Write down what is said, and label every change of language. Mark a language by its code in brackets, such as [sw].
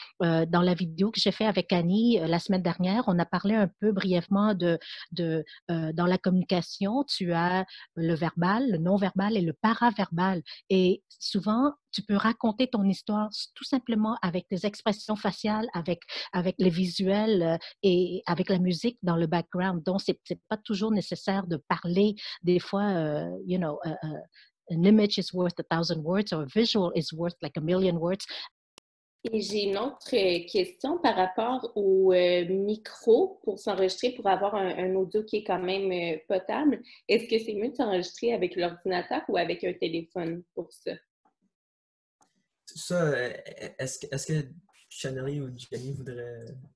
[fr] Dans la vidéo que j'ai fait avec Annie la semaine dernière, on a parlé un peu brièvement dans la communication, tu as le verbal, le non-verbal et le paraverbal. Et souvent, tu peux raconter ton histoire tout simplement avec tes expressions faciales, avec les visuels et avec la musique dans le background. Donc, c'est pas toujours nécessaire de parler. Des fois, [en] an image is worth 1,000 words or a visual is worth like 1,000,000 words. [fr] Et j'ai une autre question par rapport au micro pour s'enregistrer, pour avoir un audio qui est quand même potable. Est-ce que c'est mieux de s'enregistrer avec l'ordinateur ou avec un téléphone pour ça? Ça, est-ce que Chanelly ou Jenny voudraient...